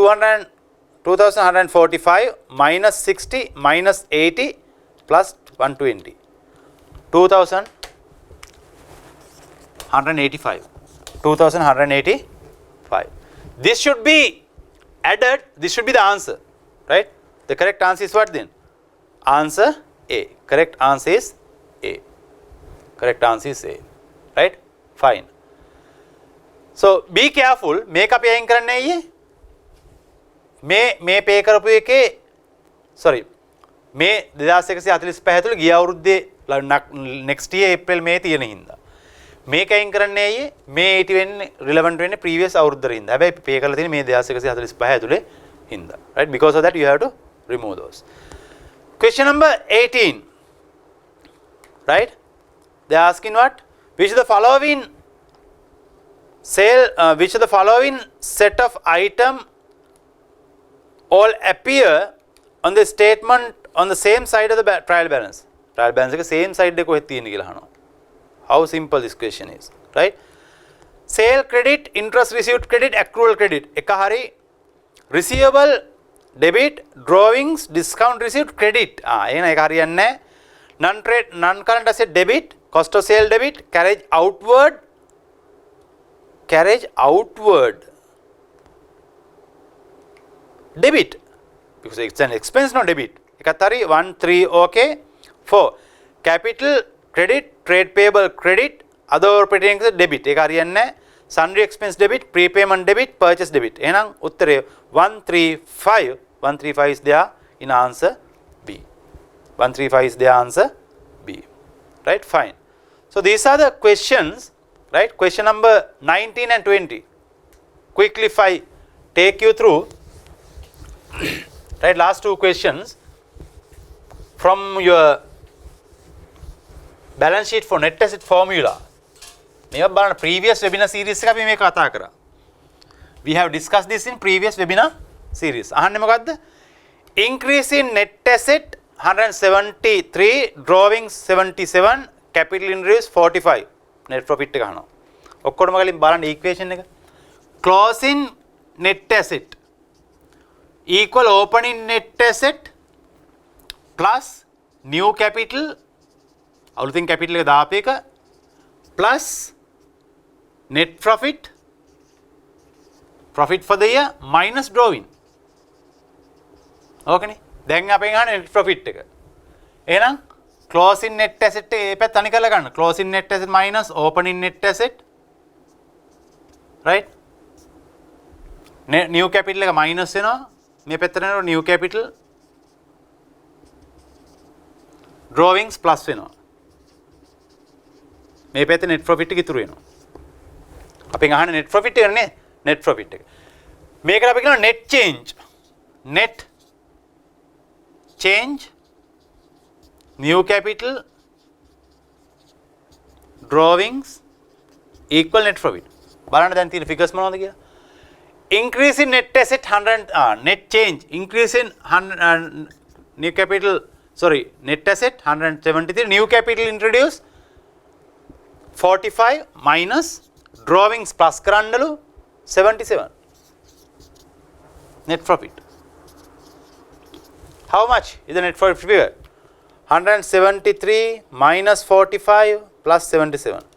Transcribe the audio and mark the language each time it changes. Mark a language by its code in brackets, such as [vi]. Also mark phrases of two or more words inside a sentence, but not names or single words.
[en] 2145 minus 60 minus 80 plus 120 2185 this should be added this should be the answer right the correct answer is what then answer A correct answer is A correct answer is A right fine so be careful [si] මේක අපි අයින් කරන්නේ අයියේ මේ pay කරපු එකේ sorry මේ 2145 ඇතුළේ ගිය අවුරුද්දේ [en] next year April May [si] තියෙන හින්දා මේක අයින් කරන්නේ අයියේ මේ 80 වෙන්නේ relevant වෙන්නේ previous අවුරුද්දේ හින්දා හැබැයි pay කරලා තියෙන්නේ මේ 2145 ඇතුළේ හින්දා [en] right because of that you have to remove those question number 18 right they are asking what which of the following which of the following set of item all appear on the statement on the same side of the trial balance එක same side [si] එක කොහෙද තියෙන්නේ කියලා අහනවා [en] how simple this question is right sale credit interest received credit accrual credit [si] එක හරි [en] receivable debit drawings discount received credit [si] එහෙනම් ඒක හරියන්නේ නැහැ [en] non current asset debit cost of sale debit carriage outward debit because it's an expense no debit [si] එකත් හරි [en] 1 3 okay 4 capital credit trade payable credit other operating expenses debit [si] ඒක හරියන්නේ නැහැ [en] sundry expense debit prepayment debit purchase debit [si] එහෙනම් උත්තරය [en] 135 is there in answer B 135 is the answer B right fine so these are the questions right question number 19 and 20 quickly if I take you through right last two questions from your balance sheet for net asset formula [si] මේවා බලන්න [en] previous webinar series [si] එක අපි මේක කතා කරා [en] we have discussed this in previous webinar series [si] අහන්නේ මොකද්ද [en] increase in net asset 173 drawings 77 capital increase 45 net profit [si] එක අහනවා ඔක්කොටම කලින් බලන්න [en] equation එක closing net asset equal opening net asset plus new capital අලුතින් capital [si] එක දාපු එක [en] plus net profit for the year minus drawing [si] ඕකනේ දැන් අපෙන් අහන්නේ [en] net profit [si] එක එහෙනම් [en] closing net asset [si] එක මේ පැත්ත අනික කරලා ගන්න [en] closing net asset minus opening net asset right new capital [si] එක minus වෙනවා මේ පැත්තට යනකොට [en] new capital drawings plus [si] වෙනවා මේ පැත්තේ [en] net profit [si] එක ඉතුරු වෙනවා අපෙන් අහන්නේ [en] net profit [si] එක නේ [en] net profit [si] එක මේකට අපි කියනවා net [en] change new capital drawings equal net profit [si] බලන්න දැන් තියෙන [en] figures [si] මොනවද කියලා [en] increase in net asset 100 net change increase in new capital sorry net asset 173 new capital introduced 45 minus drawings plus කරන්නලු 77 net profit how much is the net profit figure 173 minus 45 plus 77